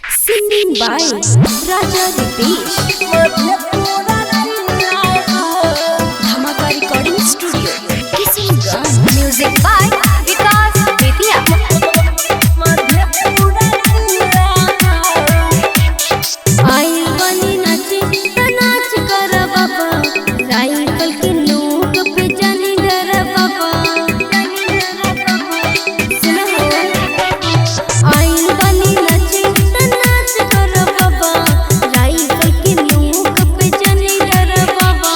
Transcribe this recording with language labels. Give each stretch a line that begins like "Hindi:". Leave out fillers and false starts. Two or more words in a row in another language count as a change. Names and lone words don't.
English: Singing by Raja Ritesh. Dhamaka Recording Studio, Kissinganj. Music by Vikas Bethia.
Bhojpuri: आई बनी नाचे त नाच कर बाबा, साइकिल के नोक पे जानी डर बाबा। सुनो आई बनी नाचे त नाच कर बाबा, साइकिल के नोक पे जानी डर बाबा।